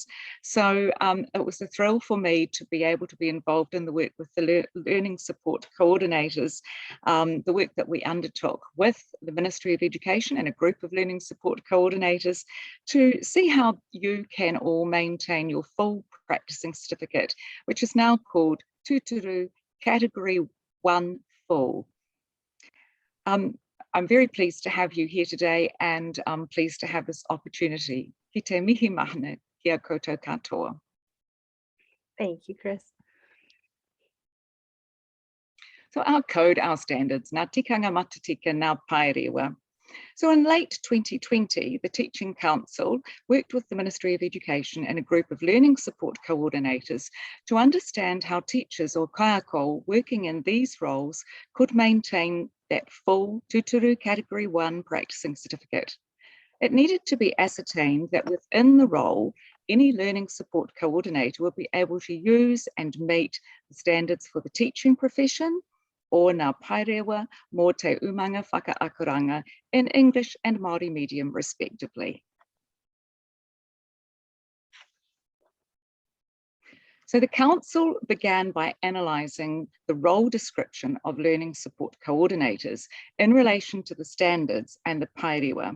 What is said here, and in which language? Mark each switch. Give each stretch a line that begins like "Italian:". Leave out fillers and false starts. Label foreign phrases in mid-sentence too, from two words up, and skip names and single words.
English: So it was a thrill for me to be able to be involved in the work with the learning support coordinators, the work that we undertook with the Ministry of Education and a group of learning support coordinators to see how you can all maintain your full practicing certificate, which is now called Tūturu Category 1 Full. I'm very pleased to have you here today, and I'm pleased to have this opportunity.
Māori: Ki te mihi mahana kia koutou katoa.
English: Thank you, Chris. So our code, our standards, Ngā Tikanga Matatika, Ngā Paerewa. So in late 2020, the Teaching Council worked with the Ministry of Education and a group of learning support coordinators to understand how teachers or kaiako working in these roles could maintain that full Tūturu Category 1 practicing certificate. It needed to be ascertained that within the role, any learning support coordinator would be able to use and meet the standards for the teaching profession, or Ngā Paerewa mō te umanga whakaakuranga in English and Māori medium respectively. So the Council began by analysing the role description of learning support coordinators in relation to the standards and the Paerewa.